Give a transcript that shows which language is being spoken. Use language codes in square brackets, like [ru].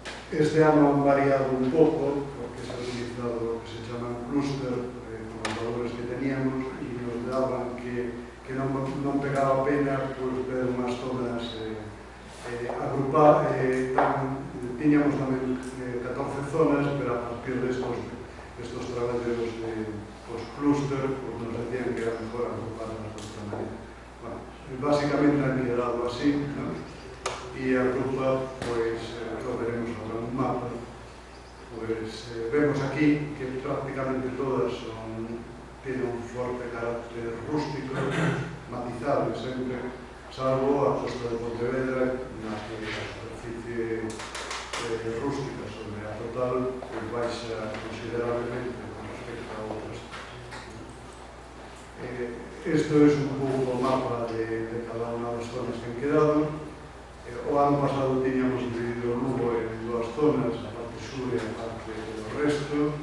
[gl] Este ano han variado un pouco, porque [es] se ha utilizado lo que se llaman [gl] clúster, con os valores que teníamos, e nos daban que non pegaba pena ver unhas zonas agrupar, tiñamos tamén 14 zonas, pero a partir destos traballos os clúster nos decían [es] que era mejor agruparlas [gl] de outra maneira. [es] Bueno, básicamente han quedado así, ¿no? [gl] E a grupa, pois, [es] lo veremos ahora en un mapa, [gl] pois vemos aquí que [es] prácticamente todas tienen [gl] un forte carácter rústico, matizable sempre, salvo a costa de Pontevedra, na que a superficie rústica sobre a total baixa considerablemente con respecto a outras. Isto é un pouco o mapa de cada unha das zonas que han quedado. O ano pasado tiñamos dividido o Lugo en dúas zonas, a parte sur e a parte do resto.